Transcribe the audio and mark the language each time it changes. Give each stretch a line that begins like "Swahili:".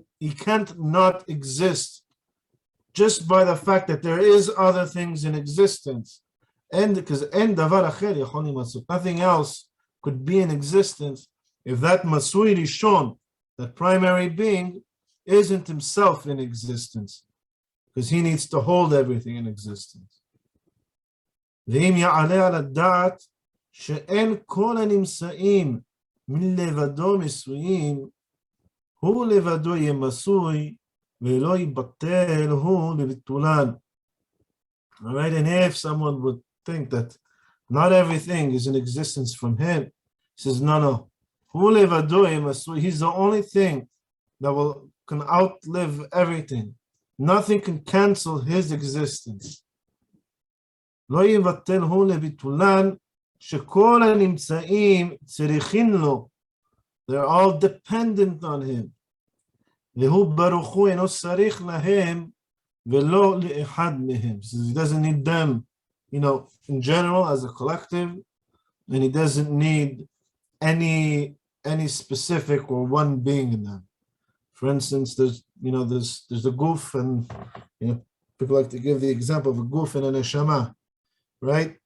English: He can't not exist just by the fact that there is other things in existence. And because nothing else could be in existence if that Masui Rishon, that primary being, isn't himself in existence. Because he needs to hold everything in existence.
Hebrew: ואם יעלה על הדעת שאין כל הנמצאים מלבדו מסויים, הוא לבדו יהיה מסוי ולא יבטל הוא לביטולן.
English: All right, and if someone would think that not everything is in existence from him, he says, no.
Hebrew: הוא לבדו יהיה מסוי.
English: He's the only thing that can outlive everything. Nothing can cancel his existence.
Hebrew: לא יבטל הוא לביטולן, שכל הנמצאים צריכים לו.
English: They're all dependent on him.
Hebrew: והוא ברוך הוא אינו צריך להם ולא לאחד מהם.
English: So he doesn't need them, in general as a collective, and he doesn't need any specific or one being in them. For instance, there's the goof, and people like to give the example of a goof and a neshama, right?